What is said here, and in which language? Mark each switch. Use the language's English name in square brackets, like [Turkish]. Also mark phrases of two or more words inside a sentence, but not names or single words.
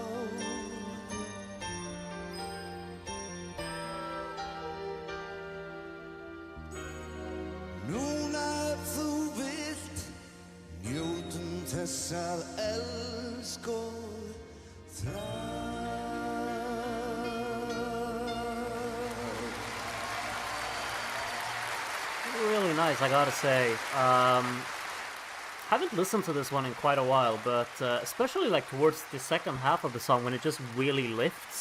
[Icelandic] Núna ef þú vilt njótum þess að elska og þrá. [English] Really nice, I gotta say. Haven't listened to this one in quite a while, but especially like towards the second half of the song when it just really lifts.